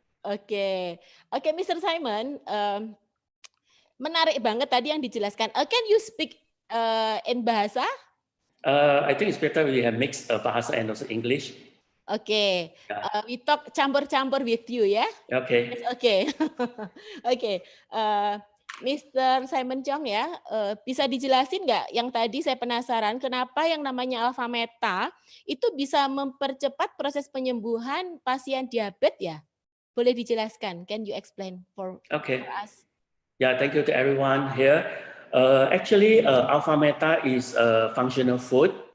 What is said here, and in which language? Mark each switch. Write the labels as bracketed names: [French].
[Indonesian] Oke, Mr. Simon, menarik banget tadi yang dijelaskan. [English] Can you speak in bahasa? I think it's better we have mixed bahasa and also English. Oke, we talk [Indonesian] campur-campur [English] with you ya. Okay. [Indonesian] Oke, oke. Mr. Simon Chong ya, bisa dijelasin nggak yang tadi saya penasaran kenapa yang namanya alpha meta itu bisa mempercepat proses penyembuhan pasien diabetes ya? Boleh dijelaskan? [English] Can you explain for us? Yeah, thank you to everyone here. Actually, alpha meta is a functional food.